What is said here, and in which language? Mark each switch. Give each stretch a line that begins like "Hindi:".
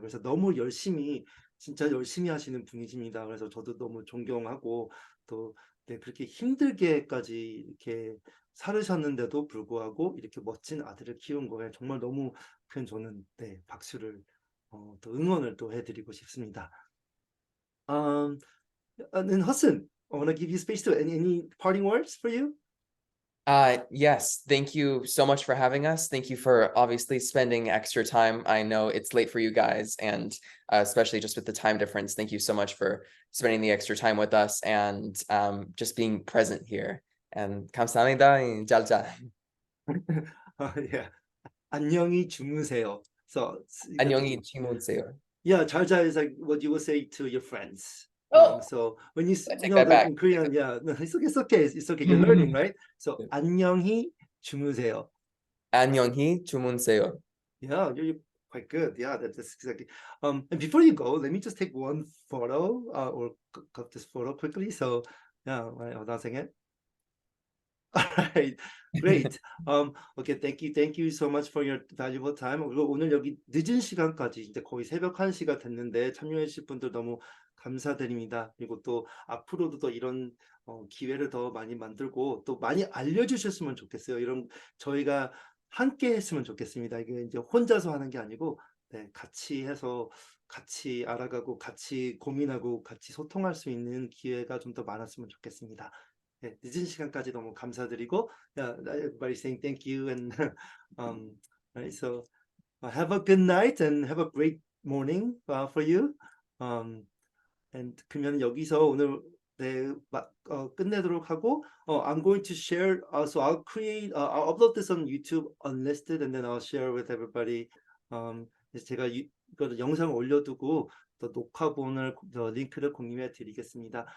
Korean: 그래서 너무 진짜 열심히 하시는 분이십니다. 그래서 저도 너무 존경하고 또 네, 그렇게 힘들게까지 이렇게 살으셨는데도 불구하고 이렇게 멋진 아들을 키운 거에 정말 너무 큰 저는 네, 박수를 또 응원을 또 해드리고 싶습니다.
English: And then Hudson, I want to give you space to any parting words for you. Yes, thank you so much for having us. Thank you for obviously spending extra time. I know it's late for you guys, and especially just with the time difference. Thank you so much for spending the extra time with us and just being present here.
Korean: And 감사합니다. 짤짤. Yeah. 안녕히 주무세요. So 안녕히 주무세요.
English: yeah, 잘자 is like what you would say to your friends. Oh, So when you I take know that that back. in Korean, yeah, no, it's okay, it's okay. You're learning, right?
Korean: So 안녕히 주무세요. 안녕히 주무세요.
English: Yeah, you're quite good. Yeah, that's exactly. And before you go, let me just take one photo or cut this photo quickly. So yeah, hold on a second. All right, great. Okay, thank you so much for your valuable time.
Korean: 그리고 오늘 여기 늦은 시간까지 이제 거의 새벽 1시가 됐는데 참여해 주신 분들 너무 감사드립니다. 그리고 또 앞으로도 더 이런 기회를 더 많이 만들고 또 많이 알려주셨으면 좋겠어요. 이런 저희가 함께 했으면 좋겠습니다. 이게 이제 혼자서 하는 게 아니고 네, 같이 해서 같이 알아가고 같이 고민하고 같이 소통할 수 있는 기회가 좀 더 많았으면 좋겠습니다. 네, 늦은 시간까지 너무 감사드리고
English: everybody saying thank you and right, so have a good night and have a great morning for you. And
Korean: 그러면 여기서 오늘 네, 끝내도록 하고
English: I'm going to share so I'll upload this on YouTube unlisted and then I'll share with everybody.
Korean: 제가 이거 영상을 올려두고 또 녹화본을 링크를 공유해 드리겠습니다.